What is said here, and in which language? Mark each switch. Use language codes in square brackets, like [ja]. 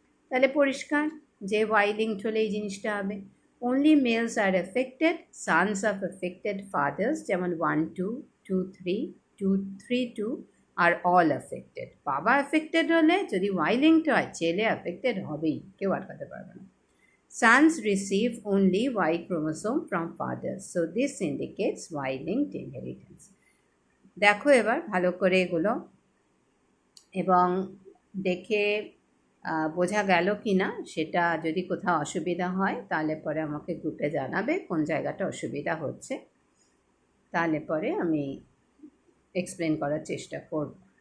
[bn] তাহলে পরিষ্কার যে ওয়াই লিঙ্কড হলে এই জিনিসটা হবে। [en] Only males are affected, sons of affected fathers যেমন 1 2 2 3 2 3 2 are all affected. [bn] বাবা এফেক্টেড হলে যদি ওয়াই লিঙ্কড হয় ছেলে এফেক্টেড হবেই, কেউ আটকাতে পারবে না। [en] Sons receive only Y chromosome from fathers. So this indicates Y-linked inheritance. [bn] দেখো এবার ভালো করে এগুলো এবং দেখে বোঝা গেল কি না সেটা, যদি কোথাও অসুবিধা হয় তাহলে পরে আমাকে গ্রুপে জানাবে কোন জায়গাটা অসুবিধা হচ্ছে, তাহলে পরে আমি এক্সপ্লেন করার চেষ্টা করব।